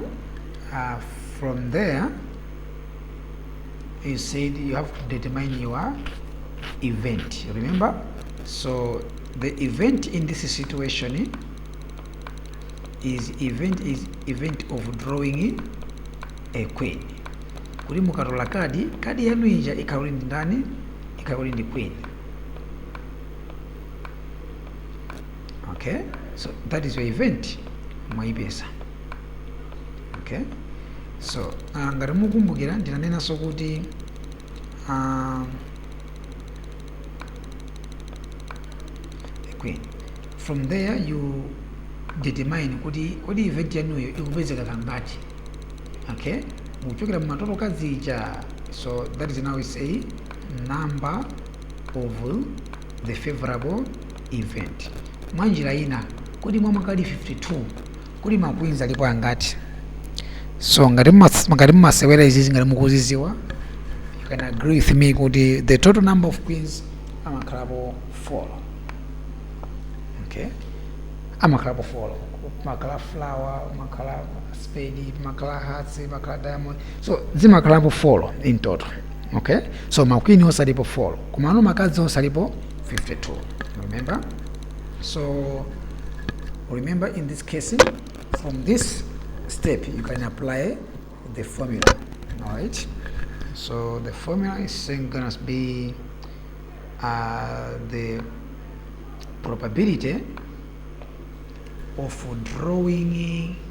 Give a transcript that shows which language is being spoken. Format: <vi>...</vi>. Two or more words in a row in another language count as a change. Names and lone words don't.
<en>From there, you said you have to determine your event. Remember? So the event in this situation is event of drawing a queen.</en> <ny>Kuli mukatola kadi yanu ija ikarudi ndani, ikarudi ndi queen.</ny> <en>Okay? So that is your event.</en> <ny>Mwaipesa. Okay? So ngati mukumbukira ndinanena so kuti queen.</ny> <en>From there you determine</en> <ny>kuti event yanuyo ikupezeka kangati. Okay, muchokera mumatoto kazija.</ny> <en>So that is now we say number of the favorable event.</en> <ny>Mwanjira ina kuti mwa makadi 52 kuti makwinza alipo angati. So ngati mmasewera izizi ngati mukuziziwa,</ny> <en>you can agree with me kuti the total number of queens amakhalapo 4.</en> <ny>Okay, amakhalapo 4. Makala flower, makala spade, makala hearts, makala diamond. So zimakhalapo 4</ny> <en>in total.</en> <ny>Okay, so makwini onse alipo 4 kumano makazi onse alipo 52.</ny> <en>Remember? So remember in this case, from this step you can apply the formula. All right, so the formula is going to be the probability of drawing</en>